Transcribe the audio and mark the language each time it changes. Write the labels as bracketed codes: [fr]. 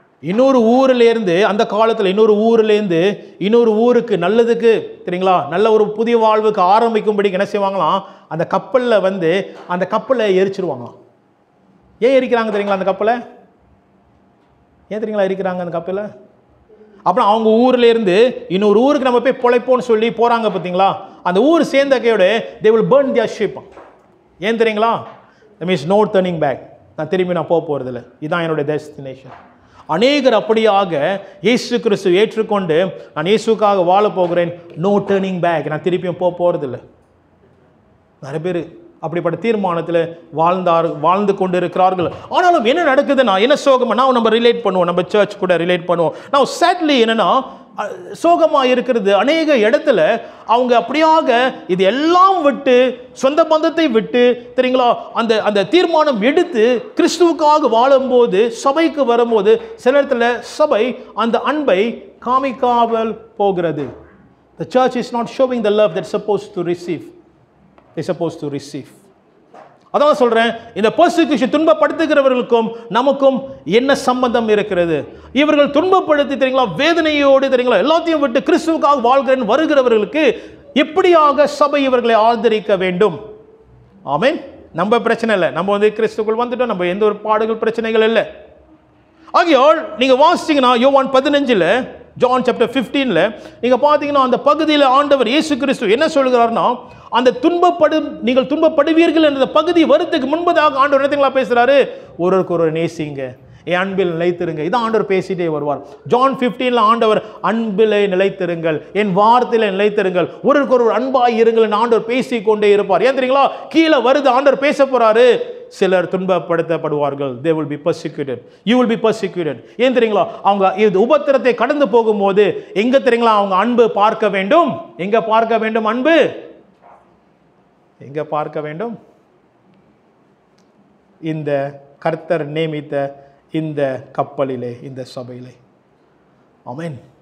[ta] இன்னொரு ஊரிலேருந்து, அந்த காலத்தில் இன்னொரு ஊர்லேருந்து இன்னொரு ஊருக்கு நல்லதுக்கு தெரியுங்களா, நல்ல ஒரு புதிய வாழ்வுக்கு ஆரம்பிக்கும்படி என்ன செய்வாங்களாம்? அந்த கப்பலில் வந்து அந்த கப்பலை எரிச்சிருவாங்களாம். ஏன் எரிக்கிறாங்க தெரியுங்களா? அந்த கப்பலை ஏன் தெரியுங்களா இருக்கிறாங்க அந்த கப்பலில்? அப்புறம் அவங்க ஊர்ல இருந்து இன்னொரு ஊருக்கு நம்ம போய் பொழைப்போன்னு சொல்லி போறாங்க பார்த்தீங்களா? அந்த ஊர் சேர்ந்த கையோட [en] they will burn their ship. [ta] ஏன் தெரியுங்களா? [en] that means no turning back. [ta] நான் திரும்பி போக போறதில்லை, இதுதான் என்னுடைய டெஸ்டினேஷன். அநேகர் அப்படியாக இயேசு கிறிஸ்து ஏற்றுக்கொண்டு நான் இயேசுக்காக வாழ போகிறேன், [en] no turning back, [ta] நான் திருப்பியும் போக போறதில்லை. நிறைய பேர் அப்படிப்பட்ட தீர்மானத்தில் வாழ்ந்து கொண்டு இருக்கிறார்கள். ஆனாலும் என்ன நடக்குதுன்னா, என்ன சோகமா நம்ம ரிலேட் பண்ணுவோம், நம்ம சர்ச் கூட ரிலேட் பண்ணுவோம். நான் சேட்லி என்னன்னா, சோகமாக இருக்கிறது அநேக இடத்துல அவங்க அப்படியாக இது எல்லாம் விட்டு, சொந்த பந்தத்தை விட்டு, தெரியுங்களா, அந்த தீர்மானம் எடுத்து கிறிஸ்துவுக்காக வாழும்போது, சபைக்கு வரும்போது சில இடத்துல சபை அந்த அன்பை காமிக்காமல் போகிறது. [en] The church is not showing the love that's supposed to receive. They're supposed to receive. [ta] அதான் சொல்றேன், இந்த பெர்சிக்யூஷன் துன்பப்படுத்துகிறவர்களுக்கும் நமக்கும் என்ன சம்பந்தம் இருக்கிறது? இவர்கள் துன்பப்படுத்தி, தெரியுங்களா, வேதனையோடு, தெரியுங்களா, எல்லாத்தையும் விட்டு கிறிஸ்துவுக்காக வாழ்கிறேன் வருகிறவர்களுக்கு எப்படியாக சபை இவர்களை ஆதரிக்க வேண்டும்? ஆமென். நம்ம பிரச்சனை இல்லை, நம்ம கிறிஸ்துக்குள் வந்துட்டோம், நம்ம எந்த ஒரு பாடுகள் பிரச்சனைகள் இல்லை. ஆகையால் நீங்க வாசிச்சீங்கன்னா யோவான் 15ல், ஜான் சாப்டர் 15ல் நீங்க பார்த்தீங்கன்னா அந்த பகுதியில் ஆண்டவர் இயேசு கிறிஸ்து என்ன சொல்கிறார்னா, அந்த நீங்கள் துன்பப்படுவீர்கள் என்ற பகுதி வருத்துக்கு முன்பதாக ஆண்டவர் என்னங்களா பேசுறாரு? ஒருவருக்கு ஒரு நேசிங்க, என் அன்பில் நிலைத்திருங்க. இதான் ஆண்டவர் பேசிட்டே வருவார். ஜான் 15ல் ஆண்டவர் அன்பிலே நிலைத்திருங்கள், என் வார்த்தையில நிலைத்திருங்கள், ஒருவருக்கு ஒரு அன்பாய் இருங்கள் என்று ஆண்டவர் பேசிக்கொண்டே இருப்பார். ஏன் தெரியுங்களா, கீழே வருது ஆண்டவர் பேச போறாரு. சிலர் துன்பப்படுத்தப்படுவார்கள். [en] they will be persecuted, you will be persecuted. [ta] ஏன் தெரியுங்களா, அவங்க இது உபத்திரத்தை கடந்து போகும்போது எங்க தெரியுங்களா அவங்க அன்பு பார்க்க வேண்டும்? எங்க பார்க்க வேண்டும்? அன்பு எங்க பார்க்க வேண்டும்? இந்த கர்த்தர் நியமித்த இந்த கப்பலிலே, இந்த சபையிலே. ஆமென்.